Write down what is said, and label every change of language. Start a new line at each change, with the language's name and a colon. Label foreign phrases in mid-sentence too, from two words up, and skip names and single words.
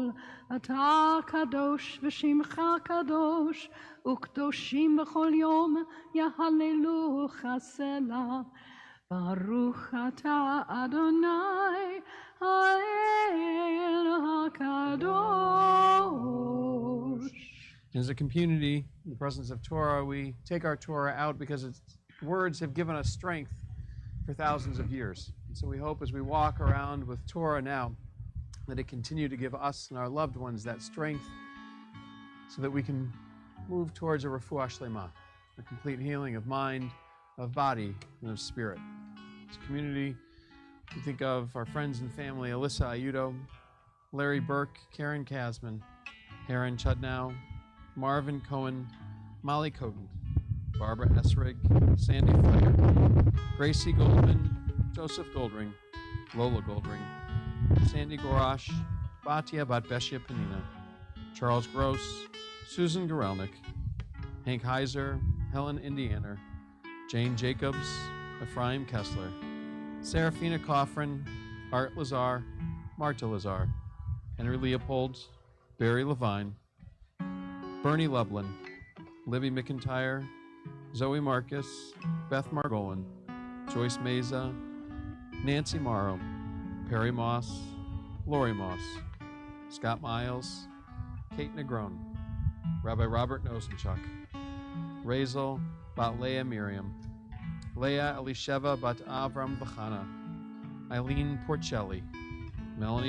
Hebrew: אתה קדוש ושמך קדוש, וקדושים בכל יום יהללוך סלה. ברוך אתה אדוני, האל הקדוש.
English: As a community, in the presence of Torah, we take our Torah out because its words have given us strength for thousands of years. And so we hope as we walk around with Torah now, that it continue to give us and our loved ones that strength so that we can move towards a
Hebrew: רפואה שלמה,
English: a complete healing of mind, of body, and of spirit. As a community, we think of our friends and family, Alyssa Ayudo, Larry Burke, Karen Kasman, Heron Chudnow, Marvin Cohen, Molly Coden, Barbara Esrig, Sandy Flair, Gracie Goldman, Joseph Goldring, Lola Goldring, Sandy Gorash, Batia Batbeshia Panina, Charles Gross, Susan Gorelnik, Hank Heiser, Helen Indianer, Jane Jacobs, Ephraim Kessler, Serafina Coffrin, Art Lazar, Marta Lazar, Henry Leopold, Barry Levine, Bernie Lublin, Libby McIntyre, Zoe Marcus, Beth Margolin, Joyce Meza, Nancy Morrow, Perry Moss, Lori Moss, Scott Miles, Kate Negron, Rabbi Robert Nosenchuk, Razel Bat Leah Miriam, Leah Elisheva Bat Avram Bachana, Eileen Porcelli, Melanie